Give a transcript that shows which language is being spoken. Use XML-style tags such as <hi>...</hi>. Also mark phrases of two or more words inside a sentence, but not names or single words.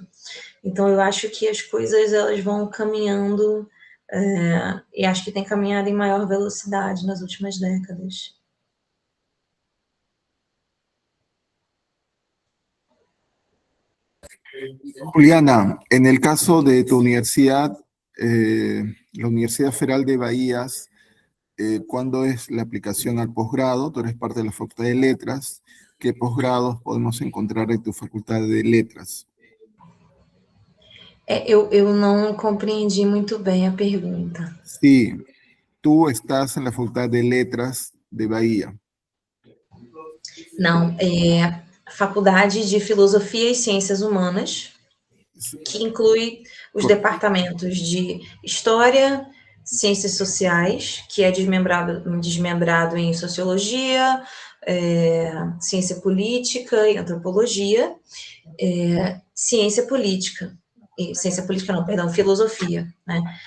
<pt>Então, eu acho que as coisas elas vão caminhando, e acho que tem caminhado em maior velocidade nas últimas décadas.</pt> <es>Juliana, en el caso de tu universidad, la Universidad Federal de Bahías, ¿cuándo es la aplicación al posgrado? Tú eres parte de la Facultad de Letras. ¿Qué posgrados podemos encontrar en tu Facultad de Letras?</es> <pt>Eu não compreendi muito bem a pergunta.</pt> <es>Sí, tú estás en la Facultad de Letras de Bahía.</es> <pt>Não, Faculdade de Filosofia e Ciências Humanas, que inclui os departamentos de História, Ciências Sociais, que é desmembrado em Sociologia, Ciência Política e Antropologia, Ciência Política, Filosofia, né?</pt>